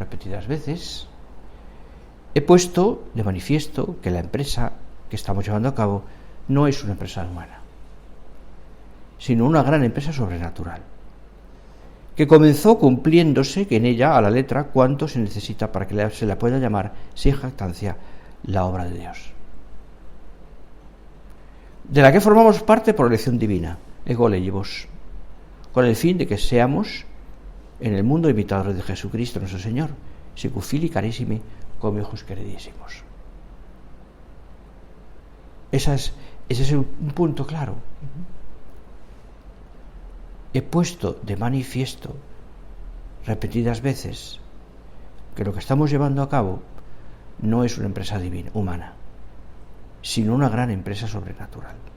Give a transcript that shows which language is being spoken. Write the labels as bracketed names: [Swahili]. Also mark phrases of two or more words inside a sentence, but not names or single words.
[Spanish] repetidas veces, he puesto de manifiesto que la empresa que estamos llevando a cabo no es una empresa humana, sino una gran empresa sobrenatural, que comenzó cumpliéndose que en ella, a la letra, cuánto se necesita para que se la pueda llamar, sin jactancia, la obra de Dios, de la que formamos parte por elección divina, [Latin] ego legibus, [Spanish] con el fin de que seamos en el mundo imitadores de Jesucristo nuestro Señor, [Latin] sicu fili carissimi, [Spanish] como hijos queridísimos. Ese es un punto claro. He puesto de manifiesto repetidas veces que lo que estamos llevando a cabo no es una empresa divina, humana, sino una gran empresa sobrenatural.